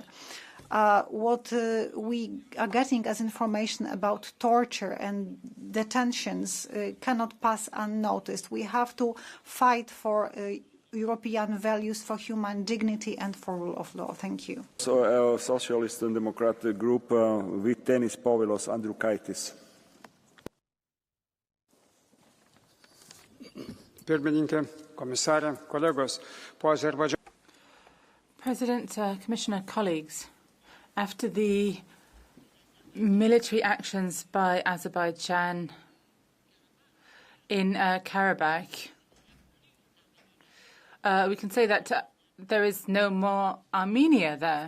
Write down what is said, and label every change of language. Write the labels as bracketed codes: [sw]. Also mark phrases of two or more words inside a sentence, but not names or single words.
[en] What we are getting as information about torture and detentions cannot pass unnoticed. We have to fight for European values, for human dignity and for rule of law. Thank you. So, Socialist and Democratic Group, Vytenis Povilos Andriukaitis. [lt] Pirmininkė, komisarė, kolegos, po Azerbaijan. [en] President, Commissioner, colleagues, after the military actions by Azerbaijan in Karabakh, we can say that there is no more Armenia there.